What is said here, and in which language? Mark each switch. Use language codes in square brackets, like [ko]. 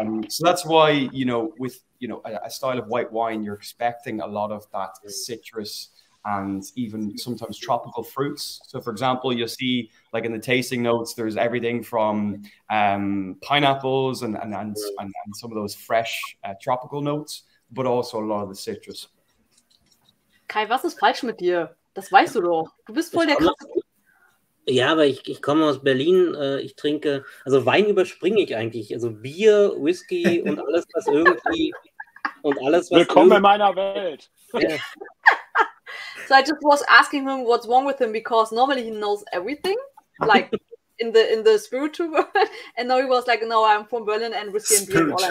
[en] So that's why, you know, with a style of white wine, you're expecting a lot of that citrus and even sometimes tropical fruits. So, for example, you'll see, like in the tasting notes, there's everything from pineapples and some of those fresh tropical notes, but also a lot of the citrus. [de] Kai, was ist falsch mit dir? Das weißt du doch. Du bist voll der krasse. Ja, aber ich komme aus Berlin, ich trinke, also Wein überspringe ich eigentlich, also Bier, Whisky und alles, was irgendwie, Willkommen in meiner Welt. [en] Yeah. So I just was asking him what's wrong with him, because normally he knows everything, like in the spiritual world, and now he was like, no, I'm from Berlin and whiskey and beer.